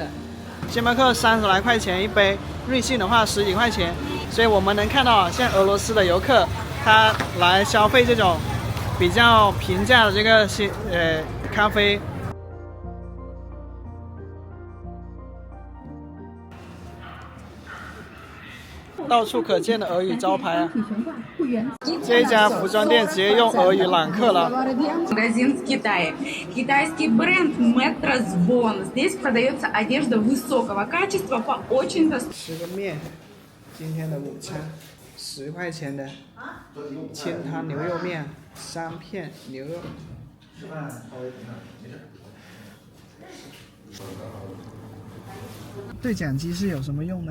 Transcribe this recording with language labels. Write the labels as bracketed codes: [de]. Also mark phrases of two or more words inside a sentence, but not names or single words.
[zh] 星巴克30来块钱一杯，瑞幸的话10几块钱，所以我们能看到，像俄罗斯的游客，他来消费这种比较平价的这个咖啡。到处可见的俄语招牌啊！这一家服装店直接用俄语揽客了。 [ru] Магазин в Китае. Китайский бренд Metro Sbon. Здесь продается одежда высокого качества по очень доступным. [zh] 吃个面，今天的午餐，10块钱的清汤牛肉面，3片牛肉。对讲机是有什么用呢？